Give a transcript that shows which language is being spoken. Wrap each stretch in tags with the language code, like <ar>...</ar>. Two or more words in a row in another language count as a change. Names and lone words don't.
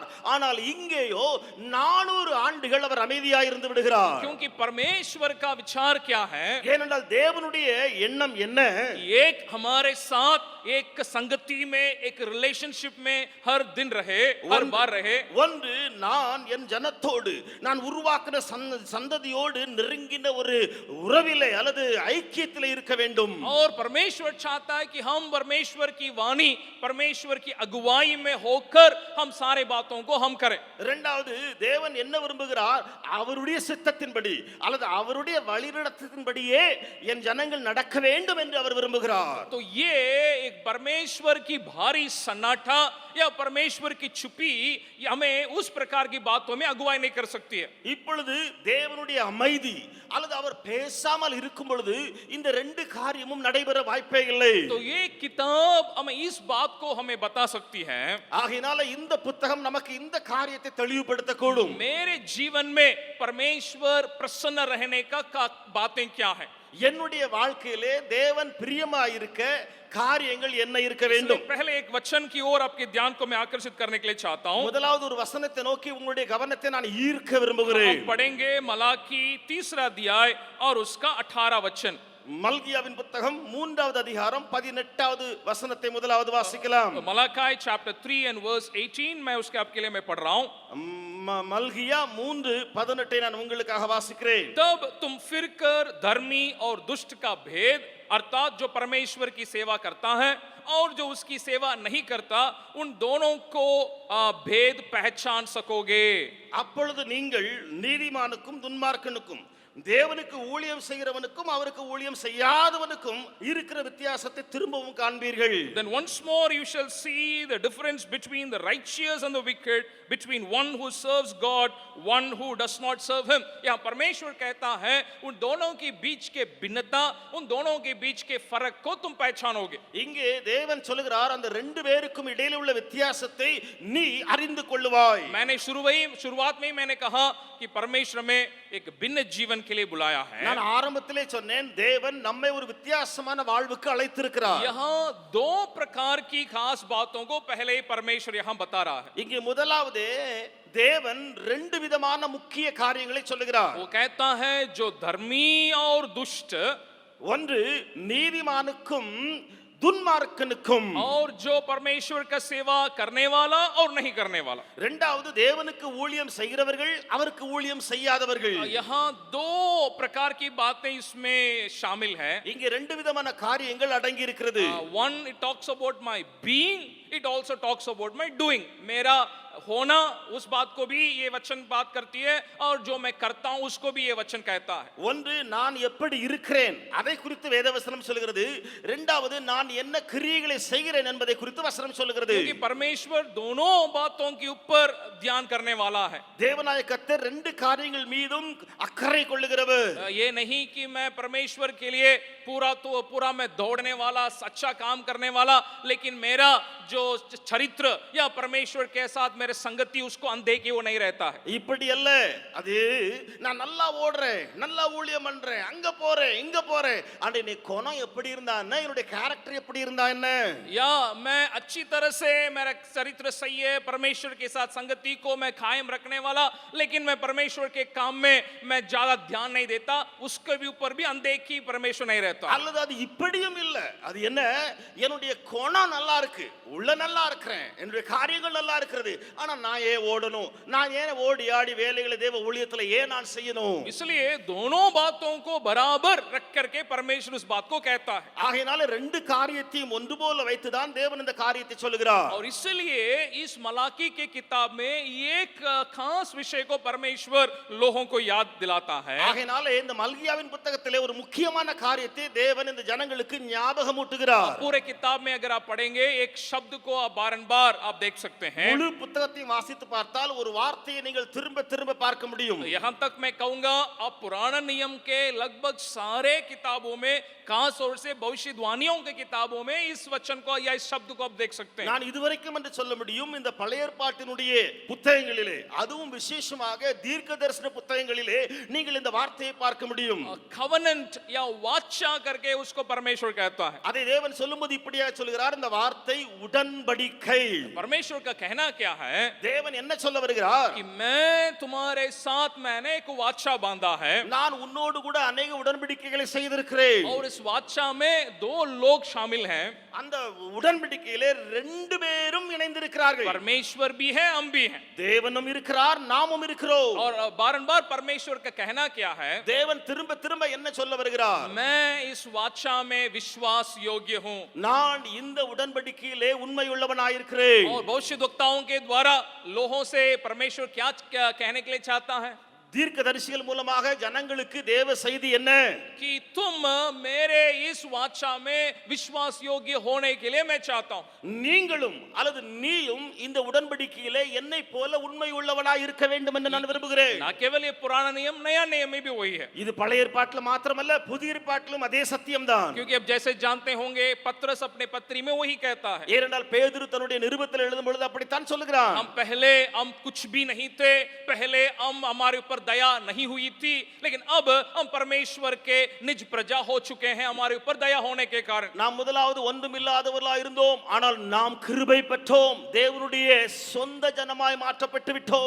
<ta>ஆனால் இங்கேயோ 400 ஆண்டுகள் அவர் அமைதியாக இருந்து விடுகிறார்.</ta> <hi>क्योंकि परमेश्वर का विचार क्या है?</hi> <ta>ஏனென்றால் தேவனுடைய எண்ணம் என்ன?</ta> <hi>एक हमारे साथ एक संगति में एक रिलेशनशिप में हर दिन रहे, हर बार रहे।</hi> <ta>ஒன்று, நான் என் ஜனத்தோடு நான் உருவாக்கின சந்ததியோடு நெருங்கின ஒரு உறவிலே அல்லது ஐக்கியத்திலே இருக்க வேண்டும்.</ta> <hi>और परमेश्वर चाहता है कि हम परमेश्वर की वाणी, परमेश्वर की अगुवाई में होकर हम सारे बातों को हम करें।</hi> <ta>இரண்டாவது, தேவன் என்ன விரும்புகிறார்? அவருடைய சித்தத்தின்படி அல்லது அவருடைய வழிநடத்தத்தின்படியே என் ஜனங்கள் நடக்க வேண்டும் என்று அவர் விரும்புகிறார்.</ta> <hi>तो ये एक परमेश्वर की भारी सन्नाटा या परमेश्वर की छुपी हमें उस प्रकार की बातों में अगुवाई नहीं कर सकती है।</hi> <ta>இப்பொழுது தேவனுடைய அமைதி அல்லது அவர் பேசாமல் இருக்கும் பொழுது இந்த ரெண்டு காரியமும் நடைபெற வாய்ப்பே இல்லை.</ta> <hi>तो ये किताब हमें इस बात को हमें बता सकती है।</hi> <ta>ஆகையினால இந்த புத்தகம் நமக்கு இந்த காரியத்தை தெளிவுபடுத்தக்கூடும்.</ta> <hi>मेरे जीवन में परमेश्वर प्रसन्न रहने का बातें क्या है?</hi> <ta>என்னுடைய வாழ்க்கையிலே தேவன் பிரியமாயிருக்க காரியங்கள் என்ன இருக்க வேண்டும்?</ta> <hi>पहले एक वचन की ओर आपके ध्यान को मैं आकर्षित करने के लिए चाहता हूं।</hi> <ta>முதலாவது ஒரு வசனத்தை நோக்கி உங்களுடைய கவனத்தை நான் ஈர்க்க விரும்புகிறேன்.</ta> <hi>हम पढ़ेंगे मलाकी 3 अध्याय और उसका 18 वचन।</hi> <ta>மல்கியாவின் புத்தகம் 3வது அதிகாரம் 18வது வசனத்தை முதலாவது வாசிக்கலாம்.</ta> <hi>मलाकी</hi> <en>chapter 3 and verse 18</en> <hi>मैं उसके आपके लिए मैं पढ़ रहा हूं।</hi> <ta>மல்கியா 3:18 நான் உங்களுக்காக வாசிக்கிறேன்.</ta> <hi>तब तुम फिरकर धर्मी और दुष्ट का भेद अर्थात जो परमेश्वर की सेवा करता है और जो उसकी सेवा नहीं करता उन दोनों को भेद पहचान सकोगे।</hi> <ta>அப்பொழுது நீங்கள் நீதிமானுக்கும் துன்மார்க்கனுக்கும் தேவனுக்கு ஊழியம் செய்கிறவனுக்கும் அவருக்கு ஊழியம் செய்யாதவனுக்கும் இருக்கிற வித்தியாசத்தை திரும்பவும் காண்பீர்கள்.</ta> <en>Then once more you shall see the difference between the righteous and the wicked, between one who serves God, one who does not serve him.</en> <hi>यहाँ परमेश्वर कहता है उन दोनों के बीच के भिन्नता, उन दोनों के बीच के फर्क को तुम पहचानोगे।</hi> <ta>இங்கே தேவன் சொல்கிறார் அந்த ரெண்டு பேருக்கும் இடையில உள்ள வித்தியாசத்தை நீ அறிந்து கொள்ளுவாய்.</ta> <hi>मैंने शुरुआत में ही मैंने कहा कि परमेश्वर में एक भिन्न जीवन के लिए बुलाया है।</hi> <ta>நான் ஆரம்பத்திலே சொன்னேன் தேவன் நம்மை ஒரு வித்தியாசமான வாழ்வுக்கு அழைத்திருக்கிறார்.</ta> <hi>यहाँ दो प्रकार की खास बातों को पहले ही परमेश्वर यहाँ बता रहा है।</hi> <ta>இங்கே முதலாவது தேவன் ரெண்டு விதமான முக்கிய காரியங்களை சொல்லுகிறார்.</ta> <hi>वो कहता है जो धर्मी और दुष्ट,</hi> <ta>ஒன்று நீதிமானுக்கும் துன்மார்க்கனுக்கும்,</ta> <hi>और जो परमेश्वर का सेवा करने वाला और नहीं करने वाला।</hi> <ta>இரண்டாவது தேவனுக்கு ஊழியம் செய்கிறவர்கள் அவருக்கு ஊழியம் செய்யாதவர்கள்.</ta> <hi>यहाँ दो प्रकार की बातें इसमें शामिल है।</hi> <ta>இங்கே ரெண்டு விதமான காரியங்கள் அடங்கி இருக்கிறது.</ta> <en>One, it talks about my being, it also talks about my doing.</en> <hi>मेरा होना उस बात को भी ये वचन बात करती है और जो मैं करता हूं उसको भी ये वचन कहता है।</hi> <ta>ஒன்று நான் எப்படி இருக்கிறேன் அதை குறித்து வேதவசனம் சொல்கிறது. இரண்டாவது நான் என்ன கிரியைகளை செய்கிறேன் என்பதை குறித்து வசனம் சொல்கிறது.</ta> <hi>क्योंकि परमेश्वर दोनों बातों के ऊपर ध्यान करने वाला है।</hi> <ta>தேவனாய கர்த்தர் ரெண்டு காரியங்கள் மீதும் அக்கறை கொள்ளுகிறவர்.</ta> <hi>ये नहीं कि मैं परमेश्वर के लिए पूरा मैं दौड़ने वाला, अच्छा काम करने वाला, लेकिन मेरा जो चरित्र या परमेश्वर के साथ मेरे संगति उसको अनदेखी वो नहीं रहता है।</hi> <ta>இப்படி அல்ல. அது நான் நல்லா ஓடுறேன், நல்லா ஊழியம் பண்றேன், அங்க போறேன், இங்க போறேன். அட நீ குணம் எப்படி இருந்தா என்ன, என்னோட कैरेक्टर எப்படி இருந்தா என்ன?</ta> <hi>या मैं अच्छी तरह से मेरा चरित्र सही है, परमेश्वर के साथ संगति को मैं कायम रखने वाला, लेकिन मैं परमेश्वर के काम में मैं ज्यादा ध्यान नहीं देता, उसके भी ऊपर भी अनदेखी परमेश्वर नहीं रहता।</hi> <ta>அல்லது அது இப்படியும் இல்ல. அது என்ன, என்னுடைய குணம் நல்லா இருக்கு, உள்ள நல்லா இருக்கிறேன், என்னுடைய காரியங்கள் நல்லா இருக்கிறது, ஆனா நான் ஏன் ஓடணும், நான் ஏன் ஓடி ஆடி வேலைகளை தேவ ஊழியத்துல ஏன் நான் செய்யணும்?</ta> <hi>इसलिए दोनों बातों को बराबर रख करके परमेश्वर उस बात को कहता है।</hi> <ta>ஆகையினால ரெண்டு காரியத்தையும் ஒன்று போல வைத்து தான் தேவன் இந்த காரியத்தை சொல்கிறார்.</ta> <hi>और इसलिए इस मलाकी के किताब में एक खास विषय को परमेश्वर लोगों को याद दिलाता है।</hi> <ta>ஆகையினால இந்த மல்கியாவின் புத்தகத்திலே ஒரு முக்கியமான காரியத்தை தேவன் இந்த ஜனங்களுக்கு ஞாபகமூட்டுகிறார்.</ta> <hi>पूरे किताब में अगर आप पढ़ेंगे एक शब्द को आप बारंबार आप देख सकते हैं।</hi> <ta>முழு புத்தகத்தையும் வாசித்து பார்த்தால் ஒரு வார்த்தையை நீங்கள் திரும்ப திரும்ப பார்க்க முடியும்.</ta> <hi>यहाँ तक मैं कहूंगा आप पुराना नियम के लगभग सारे किताबों में, खास तौर से भविष्यवाणियों के किताबों में इस वचन को या इस शब्द को आप देख सकते हैं।</hi> <ta>நான் இதுவரைக்கும் என்று சொல்ல முடியும் இந்த பழைய ஏற்பாட்டினுடைய புத்தகங்களிலே, அதுவும் விசேஷமாக தீர்க்கதரிசன புத்தகங்களிலே நீங்கள் இந்த வார்த்தையை பார்க்க முடியும்.</ta> <hi>कवनेंट या वाचा करके उसको परमेश्वर कहता है।</hi> <ta>அதை தேவன் சொல்லும்போது இப்படியா சொல்கிறார், இந்த வார்த்தை உடன்படிக்கை.</ta> <hi>परमेश्वर का कहना क्या है? है</hi> <ta>தேவன் என்ன சொல்ல வருகிறார்?</ta> <hi>कि मैं तुम्हारे साथ मैंने एक वाचा बांधा है</hi> <ta>நான் உன்னோடு கூட अनेक உடன்படிக்கைகளை செய்திருக்கிறேன்.</ta> <hi>और इस वाचा में दो लोग शामिल हैं</hi> <ta>அந்த உடன்படிக்கையிலே ரெண்டு பேரும் இணைந்திருக்கிறார்கள்.</ta> <hi>परमेश्वर भी है हम भी हैं</hi> <ta>தேவனும் இருக்கிறார், நாமும் இருக்கிறோம்.</ta> <hi>और बारंबार परमेश्वर का कहना क्या है</hi> <ta>தேவன் திரும்ப திரும்ப என்ன சொல்ல வருகிறார்?</ta> <hi>मैं इस वाचा में विश्वास योग्य हूँ</hi> <ta>நான் இந்த உடன்படிக்கையிலே உண்மையுள்ளவனாயிருக்கிறேன்.</ta> <hi>और भविष्यद्वक्ताओं के द्वारा लोगों से परमेश्वर क्या क्या कहने के लिए चाहता है</hi> <ta>தீர்க்கதரிசிகள் மூலமாக ஜனங்களுக்கு தேவ செய்தி என்ன?</ta> <hi>कि तुम मेरे इस वाचा में विश्वास योग्य होने के लिए मैं चाहता हूँ</hi> <ta>நீங்களும் அல்லது நீயும் இந்த உடன்படிக்கையிலே என்னை போல உண்மை உள்ளவனாய் இருக்க வேண்டும் என்று நான் விரும்புகிறேன்.</ta> <hi>ना केवल ये पुराना नियम नया नियम में भी वही है</hi> <ta>இது பழைய ஏற்பாட்டில் மாத்திரமல்ல, புதிய ஏற்பாட்டிலும் அதே சத்தியம்தான்.</ta> <hi>क्योंकि अब जैसे जानते होंगे पत्रस अपने पत्री में वही कहता है</hi> <ta>ஏனென்றால் பேதுரு தன்னுடைய நிருபத்தில் எழுதும் பொழுது அப்படித்தான் சொல்லுகிறான்.</ta> <hi>हम कुछ भी नहीं थे पहले हम हमारे ऊपर दया नहीं हुई थी लेकिन अब हम परमेश्वर के निज प्रजा हो चुके हैं हमारे ऊपर दया होने के कारण</hi> <ta>நாம் முதலாவது ஒன்றுமில்லாதவர்களாய் இருந்தோம், ஆனால் நாம் கிருபை பெற்றோம், தேவனுடைய சொந்த ஜனமாய் மாற்றப்பட்டு விட்டோம்.</ta>